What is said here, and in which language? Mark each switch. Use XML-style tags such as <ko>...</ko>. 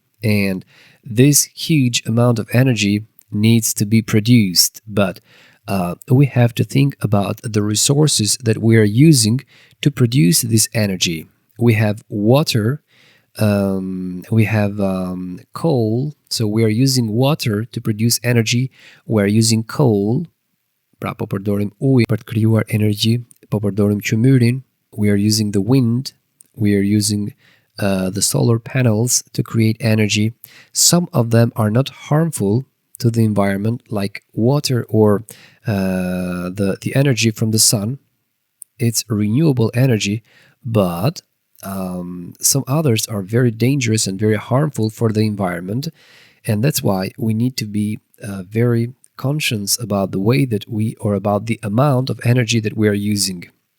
<en>And this huge amount of energy needs to be produced, but we have to think about the resources that we are using to produce this energy. We have water, we have coal, so we are using water to produce energy. We are using coal,</en> <sq>pra po përdorim ujë për të krijuar energji, po përdorim qymyrin.</sq> <en>We are using the wind, we are using the solar panels to create energy. Some of them are not harmful to the environment, like water or the energy from the sun. It's renewable energy, but some others are very dangerous and very harmful for the environment, and that's why we need to be very conscious about the way that we, or about the amount of energy that we are using.</en>